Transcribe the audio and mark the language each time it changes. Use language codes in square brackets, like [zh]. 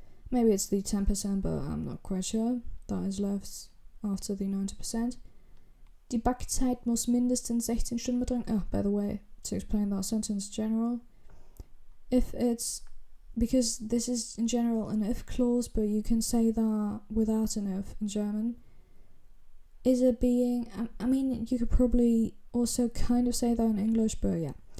[en] Maybe it's the 10%, but I'm not quite sure. That is left after the 90%. [de] Die Backzeit muss mindestens 16 Stunden betragen. [en] Oh, by the way, to explain that sentence in general, if it's, because this is in general an if clause, but you can say that without an if in German. Is it being, I mean, you could probably also kind of say that in English, but yeah.